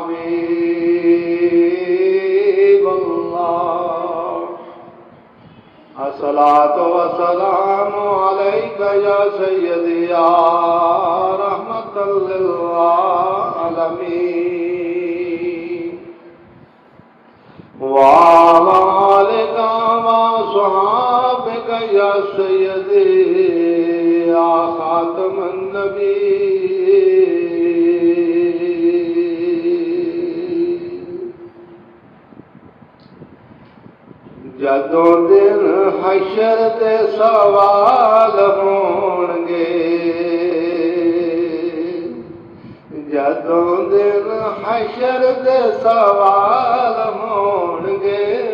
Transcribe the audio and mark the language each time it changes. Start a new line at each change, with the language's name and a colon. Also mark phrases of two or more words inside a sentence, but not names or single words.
Arabic: حبيب الله الصلاة والسلام عليك يا سيدي يا رحمة للعالمين وعلى آلك وصحابك يا سيدي يا خاتم
Punjabi: النبيين ਜਦੋਂ ਦਿਨ ਹਸ਼ਰ ਦੇ ਸਵਾਲ ਹੋਣਗੇ ਜਦੋਂ ਦਿਨ ਹਸ਼ਰ ਦੇ ਸਵਾਲ ਹੋਣਗੇ